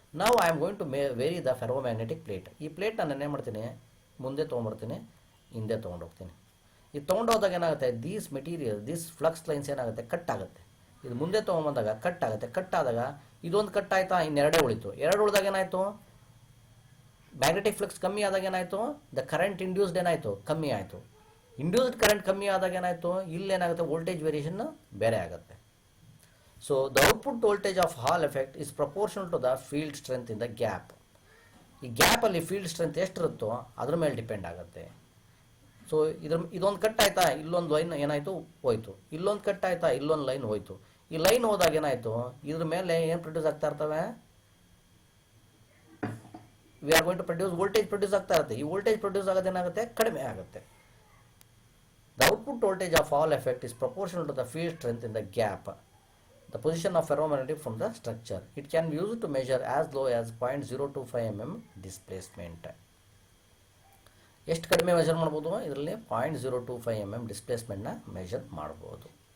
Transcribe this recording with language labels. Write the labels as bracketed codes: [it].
[en] Now I am going to vary the ferromagnetic plate. [kn] ಈ plate ನಾನು ಏನು ಮಾಡ್ತೀನಿ, ಮುಂದೆ ತೊಗೊಂಡ್ಬರ್ತೀನಿ, ಹಿಂದೆ ತೊಗೊಂಡೋಗ್ತೀನಿ. ಇದು ತೊಗೊಂಡೋದಾಗ ಏನಾಗುತ್ತೆ, [en] these material, these flux lines [kn] ಏನಾಗುತ್ತೆ, ಕಟ್ ಆಗುತ್ತೆ. ಇದು ಮುಂದೆ ತೊಗೊಂಬಂದಾಗ ಕಟ್ ಆಗುತ್ತೆ. ಕಟ್ ಆದಾಗ ಇದೊಂದು ಕಟ್ ಆಯಿತಾ, ಇನ್ನೆರಡೇ ಉಳಿತು. ಎರಡು ಉಳಿದಾಗ ಏನಾಯಿತು, ಮ್ಯಾಗ್ನೆಟಿಕ್ ಫ್ಲಕ್ಸ್ ಕಮ್ಮಿ ಆದಾಗ ಏನಾಯಿತು, ದ ಕರೆಂಟ್ ಇಂಡ್ಯೂಸ್ಡ್ ಏನಾಯಿತು, ಕಮ್ಮಿ ಆಯಿತು. ಇಂಡ್ಯೂಸ್ಡ್ ಕರೆಂಟ್ ಕಮ್ಮಿ ಆದಾಗ ಏನಾಯಿತು, ಇಲ್ಲೇನಾಗುತ್ತೆ, ವೋಲ್ಟೇಜ್ ವೇರಿಯೇಷನ್ ಬೇರೆ ಆಗುತ್ತೆ. [en] So the output voltage of Hall effect is proportional to the field strength in the gap. [kn] ಈ ಗ್ಯಾಪಲ್ಲಿ ಫೀಲ್ಡ್ ಸ್ಟ್ರೆಂತ್ ಎಷ್ಟಿರುತ್ತೋ ಅದ್ರ ಮೇಲೆ ಡಿಪೆಂಡ್ ಆಗುತ್ತೆ. ಸೊ ಇದೊಂದು ಕಟ್ ಆಯಿತಾ, ಇಲ್ಲೊಂದು ಲೈನ್ ಏನಾಯಿತು ಹೋಯ್ತು, ಇಲ್ಲೊಂದು ಕಟ್ ಆಯಿತಾ, ಇಲ್ಲೊಂದು ಲೈನ್ ಹೋಯ್ತು. ಈ ಲೈನ್ ಹೋದಾಗ ಏನಾಯಿತು, ಇದ್ರ ಮೇಲೆ ಏನು ಪ್ರೊಡ್ಯೂಸ್ ಆಗ್ತಾ ಇರ್ತವೆ, [en] we are going to produce [kn] voltage produce ಆಗ್ತಾ ಇರುತ್ತೆ. ಈ ವೋಲ್ಟೇಜ್ ಪ್ರೊಡ್ಯೂಸ್ ಆಗೋದೇನಾಗುತ್ತೆ, ಕಡಿಮೆ ಆಗುತ್ತೆ. [en] The output voltage of Hall effect is proportional to the field strength in the gap, the position of ferromagnetic from the structure. It can be used to measure as low as 0.025 mm displacement. [kn] ಎಷ್ಟು ಕಡಿಮೆ measure ಮಾಡ್ಬೋದು, ಇದರಲ್ಲಿ 0.025 mm ಡಿಸ್ಪ್ಲೇಸ್ಮೆಂಟ್ನ measure ಮಾಡ್ಬೋದು.